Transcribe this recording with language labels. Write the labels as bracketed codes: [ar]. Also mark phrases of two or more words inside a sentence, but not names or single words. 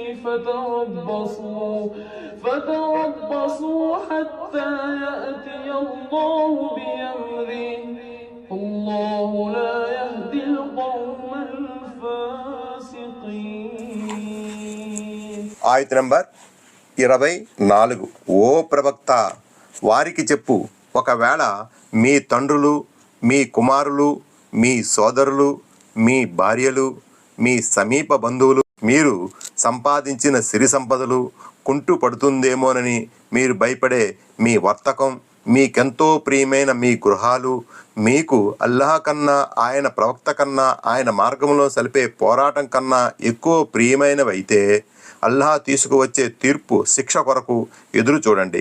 [ar] فتربصوا حتى يأتي الله بأمره والله لا يهدي القوم الفاسقين. [te] ఆయత నంబర్ 24. ఓ ప్రవక్త, వారికి చెప్పు, ఒకవేళ మీ తండ్రులు, మీ కుమారులు, మీ సోదరులు, మీ భార్యలు, మీ సమీప బంధువులు, మీరు సంపాదించిన సిరి సంపదలు కుంటు పడుతుందేమోనని మీరు భయపడే మీ వర్తకం, మీకెంతో ప్రియమైన మీ గృహాలు, మీకు అల్లాహ్ కన్నా, ఆయన ప్రవక్త కన్నా, ఆయన మార్గంలో సలిపే పోరాటం కన్నా ఎక్కువ ప్రియమైనవైతే అల్లాహ్ తీసుకువచ్చే తీర్పు శిక్ష కొరకు ఎదురు చూడండి.